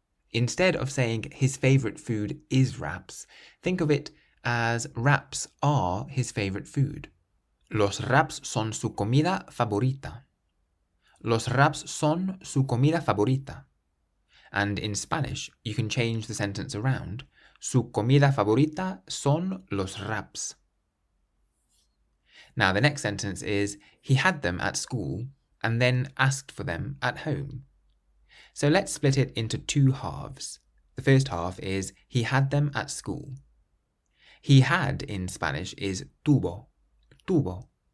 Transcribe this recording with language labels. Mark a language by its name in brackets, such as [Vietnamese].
[English] Instead of saying his favourite food is wraps, think of it as wraps are his favourite food. [Spanish] Los wraps son su comida favorita. Los wraps son su comida favorita. [English] And in Spanish, you can change the sentence around. [Spanish] Su comida favorita son los wraps. [English] Now, the next sentence is, he had them at school and then asked for them at home. So let's split it into two halves. The first half is, he had them at school. He had in Spanish is tuvo, tuvo.